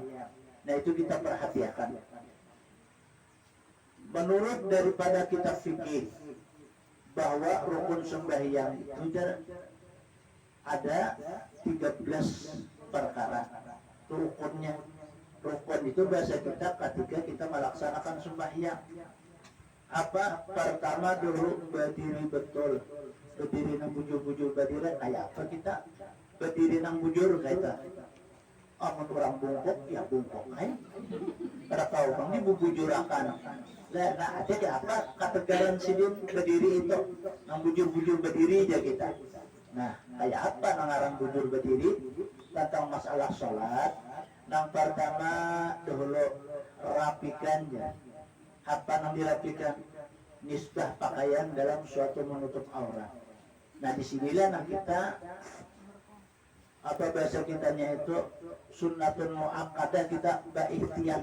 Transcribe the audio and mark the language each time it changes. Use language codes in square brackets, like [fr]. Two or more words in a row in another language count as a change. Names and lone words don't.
[bjn] Nah, itu kita perhatikan. Menurut daripada kitab fikih bahwa rukun sembahyang itu ada 13 perkara rukunnya. Rukun itu bahasa kita ketika kita melaksanakan sembahyang. Apa? Pertama dulu berdiri betul. Berdiri nang bujur-bujur berdiri kayak apa kita? Berdiri nang bujur kayak amun orang bungkuk ya bungkuk pada kau bang ini bubujurakan. Nah ada ke apa kategaran sidin berdiri itu nang bujur-bujur berdiri aja kita. Nah kayak apa nangarang bujur berdiri tentang masalah sholat. Yang pertama dulu rapikannya. Apa yang dirapikan? Nisbah pakaian dalam suatu menutup aurat. Nah disinilah yang kita apa bahasa kitanya itu [ar] سنة مؤكدة, [bjn] kita berikhtiar.